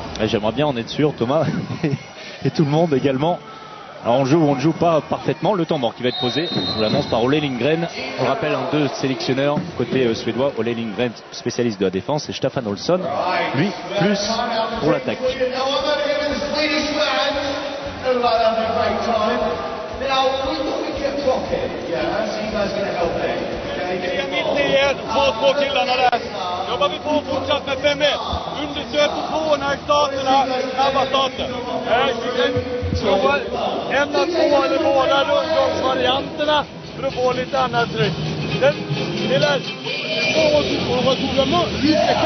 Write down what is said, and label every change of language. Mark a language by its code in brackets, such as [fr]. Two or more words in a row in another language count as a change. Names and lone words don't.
[fr] J'aimerais bien en être sûr, Thomas, et tout le monde également. Alors on joue ou on ne joue pas parfaitement. Le temps mort qui va être posé, je vous l'annonce, par Ole Lindgren. On le rappelle, deux sélectionneurs côté suédois. Ole Lindgren, spécialiste de la défense, et Staffan Olsson, lui, plus pour l'attaque. [sv] Jobbar vi på fortsatt med 5-1. Undersök på när starterna, snabba starter. En av två eller båda rundgångsvarianterna för att få lite annat tryck. [fr] On retrouve le mot, lui c'est ça.